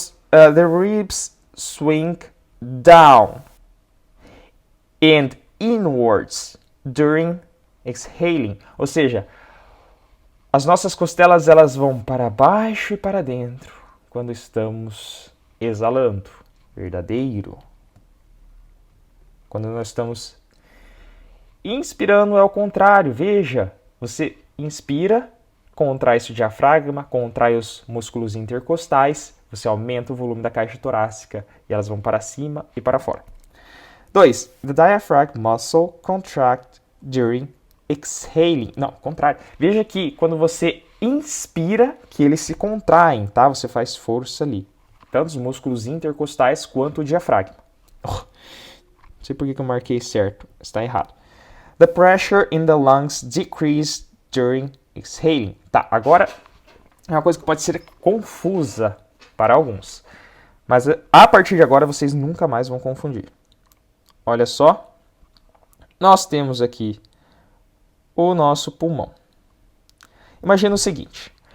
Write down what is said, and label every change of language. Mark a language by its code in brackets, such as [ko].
[en] The ribs swing down and inwards during exhaling. [pt] Ou seja, as nossas costelas elas vão para baixo e para dentro quando estamos exalando. Verdadeiro. Quando nós estamos inspirando é o contrário. Veja, você inspira, contrai o diafragma, contrai os músculos intercostais, você aumenta o volume da caixa torácica e elas vão para cima e para fora. 2. [en] The diaphragm muscle contract during exhaling. [pt] Não, contrário. Veja que quando você inspira, que eles se contraem, tá? Você faz força ali. Tanto os músculos intercostais quanto o diafragma. Não sei por que eu marquei certo. Está errado. [en] The pressure in the lungs decrease during exhaling. [pt] Tá, agora é uma coisa que pode ser confusa para alguns. Mas a partir de agora vocês nunca mais vão confundir. Olha só. Nós temos aqui o nosso pulmão. Imagina o seguinte.